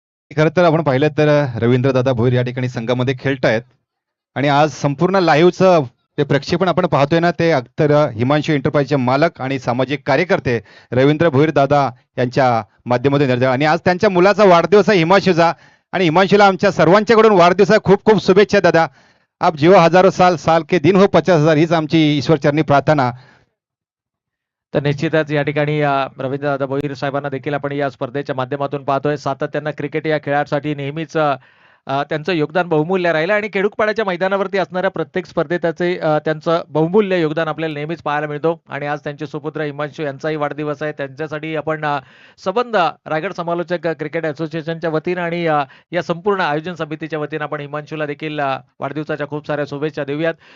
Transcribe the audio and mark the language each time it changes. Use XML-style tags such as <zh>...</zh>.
<mr>खरं तर आपण पाहिलं तर रवींद्रदादा भोईर या ठिकाणी संघामध्ये खेळतायत, आणि आज संपूर्ण लाईव्हचं ते प्रक्षेपण आपण पाहतोय ना, ते अख्तर हिमांशू एंटरप्राइजचे मालक आणि सामाजिक कार्यकर्ते रवींद्र भोईर दादा यांच्या माध्यमातून निर्धार, आणि आज त्यांच्या मुलाचा वाढदिवस आहे हिमांशूचा, आणि हिमांशूला आमच्या सर्वांच्याकडून वाढदिवसा खूप खूप शुभेच्छा दादा.</mr> <hi>आप जिओ हजारो साल, साल के दिन हो 50,000,</hi> <mr>हीच आमची ईश्वरचरणी प्रार्थना. तर निश्चितच या ठिकाणी रवींद्रदादा भोईर साहेबांना देखील आपण या स्पर्धेच्या माध्यमातून पाहतोय. सातत्यानं क्रिकेट या खेळासाठी नेहमीच त्यांचं योगदान बहुमूल्य राहिलं, आणि खेडूकपाड्याच्या मैदानावरती असणाऱ्या प्रत्येक स्पर्धेत त्यांचं बहुमूल्य योगदान आपल्याला नेहमीच पाहायला मिळतो. आणि आज त्यांचे सुपुत्र हिमांशू यांचाही वाढदिवस आहे. त्यांच्यासाठी आपण संबंध रायगड समालोचक क्रिकेट असोसिएशनच्या वतीनं आणि या संपूर्ण आयोजन समितीच्या वतीनं आपण हिमांशूला देखील वाढदिवसाच्या खूप साऱ्या शुभेच्छा देऊयात.</mr>